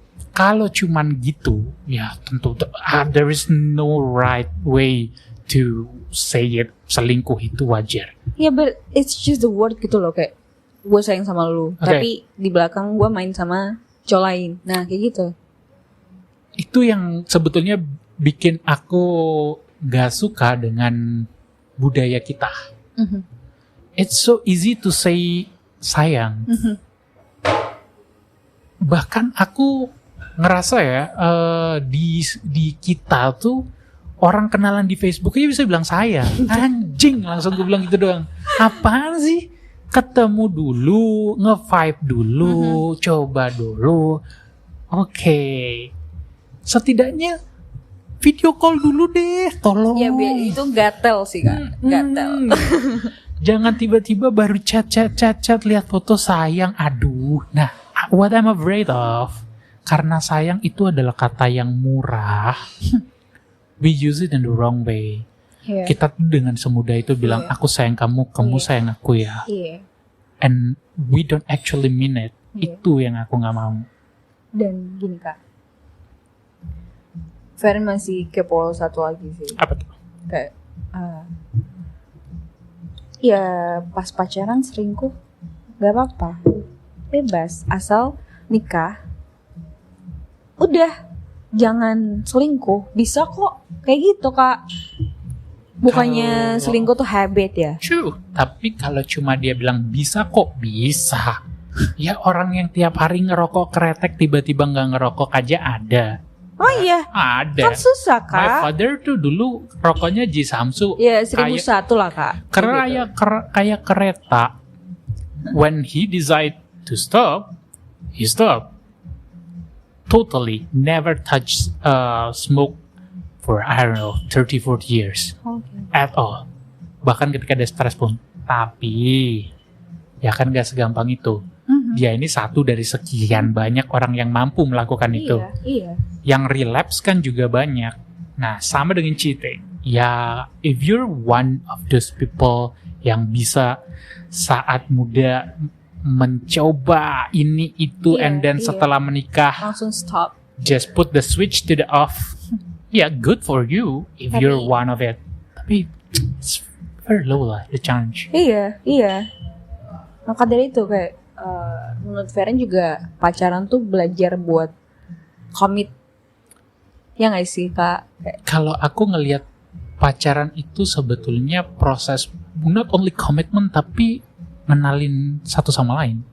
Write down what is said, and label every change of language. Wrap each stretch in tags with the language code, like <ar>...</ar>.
<id>Kalau cuman gitu, ya tentu</id> <en>there is no right way to say it,</en> <id>selingkuh itu wajar.</id> <en>Yeah, but it's just the word</en> <id>gitu loh, kayak gue sayang sama lu, tapi di belakang gue main sama cowok lain. Nah, kayak gitu. Itu yang sebetulnya bikin aku gak suka dengan budaya kita.</id> <en>It's so easy to say sayang.</en> <id>Bahkan aku ngerasa ya di kita tuh orang kenalan di Facebook aja bisa bilang sayang. Anjing, langsung gue bilang gitu doang. Apaan sih? ketemu dulu, nge-vibe dulu, coba dulu. Oke. Setidaknya video call dulu deh, tolong. Ya itu gatel sih Kak, gatel. Jangan tiba-tiba baru chat lihat foto sayang. Aduh. Nah,</id> <en>what I'm afraid of,</en> <id>karena sayang itu adalah kata yang murah.</id> <en>We use it in the wrong way. Yeah.</en> <id>Kita tuh dengan semudah itu bilang aku sayang kamu, kamu sayang aku ya.</id> <en>Yeah. And we don't actually mean it. Yeah.</en> <id>Itu yang aku nggak mau. Dan gini Kak, Feren masih kepo satu lagi sih. Apa tuh? Kayak ya pas pacaran selingkuh gak apa-apa, bebas, asal nikah udah jangan selingkuh, bisa kok kayak gitu Kak. Bukannya selingkuh tuh habit ya? True, tapi kalau cuma dia bilang bisa kok, bisa. Ya orang yang tiap hari ngerokok kretek tiba-tiba nggak ngerokok aja ada. Oh iya, Ada. kan susah Kak.</id> <en>My father</en> <id>tuh dulu rokoknya Jisamsu. Ya 1001 lah Kak. Kayak kereta.</id> <en>When he decide to stop, he stop. Totally never touch smoke for I don't know 30-40 years at all.</en> <id>Bahkan ketika dia stres pun. Tapi ya kan gak segampang itu. Dia ini satu dari sekian banyak orang yang mampu melakukan itu. Iya. Yang relapse kan juga banyak. Nah, sama dengan cheating. Ya,</id> <en>if you're one of those people</en> <id>yang bisa saat muda mencoba ini itu</id> <en>and then</en> <id>setelah menikah langsung stop.</id> <en>Just put the switch to the off. Yeah, good for you if you're one of it.</en> <id>Tapi</id> <en>it's very low lah the chance.</en> <id>Iya. Maka dari itu kayak menurut Feren juga pacaran tuh belajar buat komit. Ya nggak sih Kak? Kalau aku ngelihat pacaran itu sebetulnya proses</id> <en>not only commitment</en> <id>tapi ngenalin satu sama lain.</id>